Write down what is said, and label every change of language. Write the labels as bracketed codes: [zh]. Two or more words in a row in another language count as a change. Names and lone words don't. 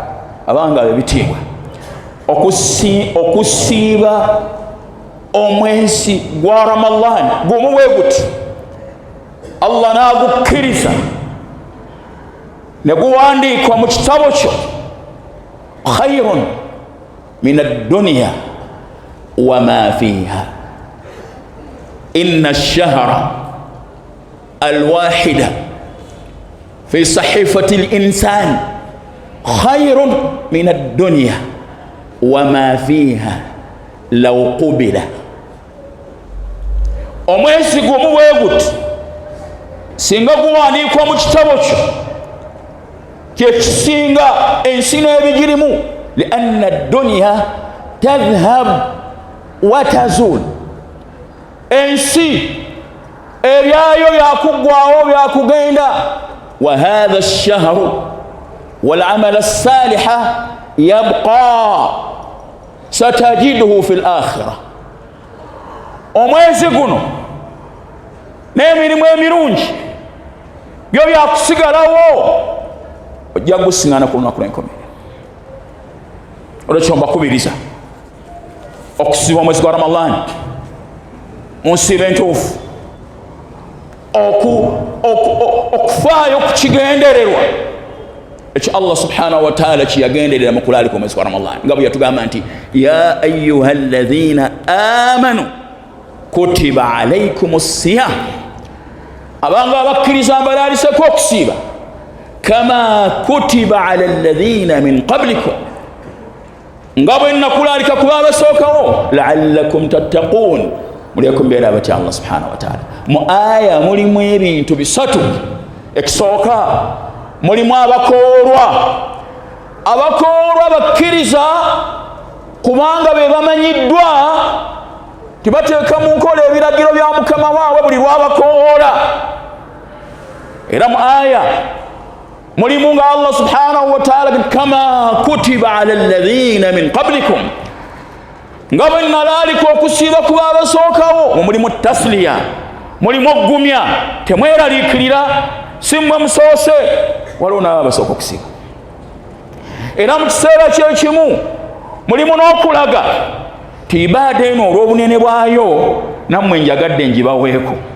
[lg] Abanga bebitiibwa okusiiba omwezi gwa Ramadhani gumu bwe guti Allah n'agukkiriza ne guwandiikwa mu kitabo kyo, [ar] خير من الدنيا وما فيها. إن الشهر الواحد في صحيفة الإنسان خير من الدنيا وما فيها لو قبل. [lg] Omwezi gumu bwe guti singa guwandiikwa mu kitabo kyo kyekisinga ensi n'ebigirimu. [ar] لأن الدنيا تذهب وتزول, [lg] ensi ebyayo byakugwawo byakugenda. [ar] وهذا الشهر والعمل الصالح يبقى ستجده في الآخرة. [lg] omwezi guno n'emirimu emirungi byo byakusigalawo ojja gusiŋŋaana ku lunaku lw'enkomerero. Olwekyo mbakubiriza okusiiba omwezi gwa Ramadhani mu nsiibo entuufu, okufaayo ku kigendererwa ekyo Allah [ar] سبحانه وتعالى [lg] kiyagenderera mu kulaalika omwezi gwa Ramadhani, nga bwe yatugamba nti [ar] يا أيها الذين آمنوا كتب عليكم الصيام, [lg] abanga abakkiriza mbalaliseko okusiiba, [ar] كما كتب على الذين من قبلكم, [lg] nga bwe nakulaalika ku baabasookawo, [ar] لعلكم تتقون, [lg] mulyeko mbeera abatya [ar] الله سبحانه وتعالى. [lg] Mu aya mulimu ebintu bisatu. Ekisooka mulimu abakoorwa bakkiriza kubanga be bamanyiddwa tibateeka mu nkola ebiragiro bya Mukama waabwe buli lwabakoola. Era mu aya mulimu nga [ar] الله سبحانه وتعالى كما كتب على الذين من قبلكم, [lg] nga bwe nalaalika okusiiba ku baabasookawo. Mulimu tasliya, mulimu oggumya, temweraliikirira, si mmwe musoose, waliwo nabo abasooka okusiiba. Era mu kiseera kyekimu mulimu n'okulaga ti ibaada eno olw'obunene bwayo nammwe njagadde ngibaweeko.